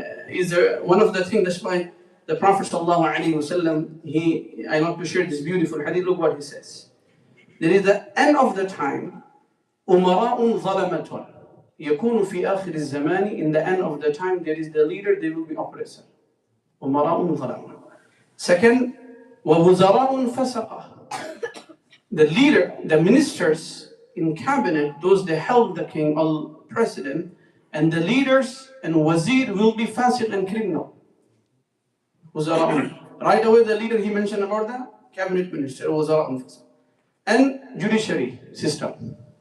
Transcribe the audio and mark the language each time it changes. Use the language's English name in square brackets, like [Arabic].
[English] Is one of the things, that's why the Prophet ﷺ, I want to share this beautiful hadith. Look what he says. There is the end of the time, [Arabic] أُمَرَاءٌ ظَلَمَةٌ يَكُونُ فِي آخِرِ الزَّمَانِ. [English] In the end of the time, there is the leader, they will be oppressor. [Arabic] أُمَرَاءٌ ظَلَمَةٌ. [English] Second, [Arabic] وَوُزَرَاءٌ فَسَقَةٌ. [English] The leader, the ministers in cabinet, those that help the king or president, and the leaders and wazir will be fasiq and criminal. Right away, the leader he mentioned about the cabinet minister, and judiciary system.